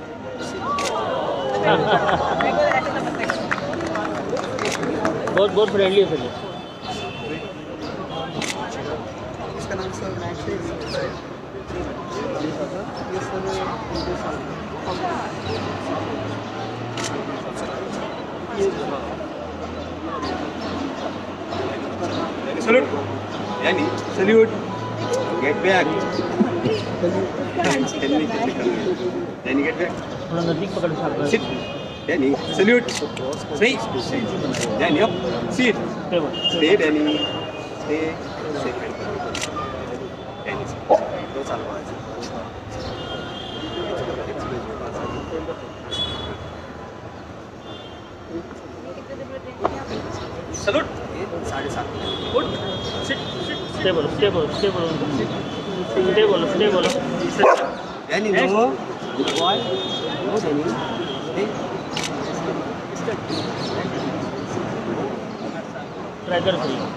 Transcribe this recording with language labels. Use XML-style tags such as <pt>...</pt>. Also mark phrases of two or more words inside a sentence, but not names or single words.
<hi>बहुत फ्रेंडली है सर। इसका नाम सर</hi> <en>Salute. Yani, salute. Get back. Yani, get back.</en> <hi>थोड़ा नजदीक पकड़ सकते हैं।</hi> <en>Sit. Yani, salute. Stay. Yani, up. Sit. Stay, Yani. Stay. Stay. Yani,</en> <hi>दो साल बाद।</hi> <en>Salute. 7:30. Good. Sit.</en> <hi>स्टे बोलो।</hi> <en>Yani, no. Boy. No, Yani. Stay.</en> <hi>ट्राई कर सही।</hi>